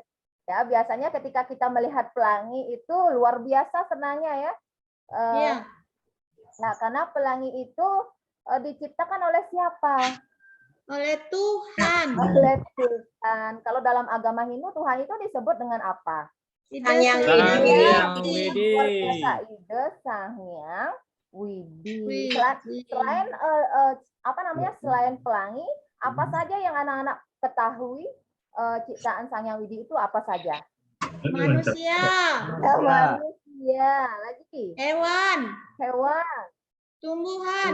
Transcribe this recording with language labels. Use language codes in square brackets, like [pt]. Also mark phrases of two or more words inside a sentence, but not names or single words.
[id] Ya, biasanya ketika kita melihat pelangi itu luar biasa senangnya ya. Iya. Nah, karena pelangi itu diciptakan oleh siapa? Oleh Tuhan. Oleh Tuhan. Kalau dalam agama Hindu, Tuhan itu disebut dengan apa? Sang Yang Sang Widi. Yang Widi. Luar biasa, Ide Sang Hyang Widi. Widi. Selain apa namanya? Selain pelangi, apa saja yang anak-anak ketahui ciptaan Sang Hyang Widi itu apa saja? Manusia. Manusia, lagi Hewan. hewan, Tumbuhan.